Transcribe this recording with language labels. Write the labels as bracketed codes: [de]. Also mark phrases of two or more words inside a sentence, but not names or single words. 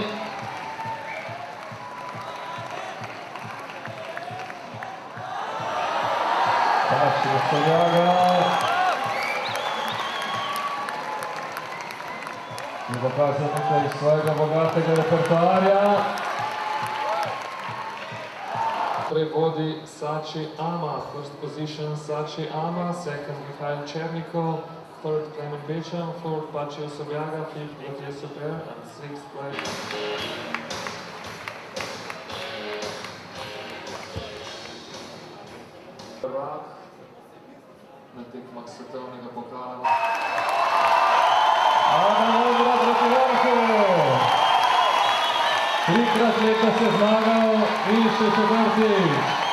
[sl] Pači Sobjaga. Je pokazal nekaj svojega bogatega repertoarja. [en] Vodi Sači Ama, first position Sači Ama, second Mikhail Chernikov, third Klemen Bečan, fourth Pači Sobjaga, fifth Matija Super and sixth place. [sl] Prvak na tekmah svetovnega pokala. Adam Ondra proti vrhu! 3-krat letos je zmagal in še četrtič.